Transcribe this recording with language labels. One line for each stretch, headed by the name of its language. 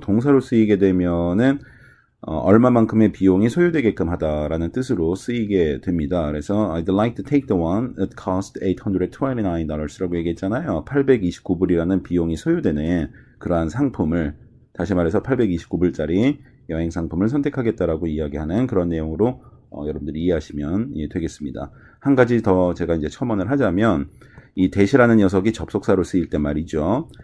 Korean: 동사로 쓰이게 되면은 얼마만큼의 비용이 소요되게끔 하다라는 뜻으로 쓰이게 됩니다. 그래서
English: I'd like to take the one that cost $829
Korean: 라고 얘기했잖아요. 829불이라는 비용이 소요되는 그러한 상품을, 다시 말해서 829불짜리 여행 상품을 선택하겠다라고 이야기하는 그런 내용으로 여러분들이 이해하시면 되겠습니다. 한 가지 더 제가 이제 첨언을 하자면, 이 that이라는 녀석이 접속사로 쓰일 때 말이죠.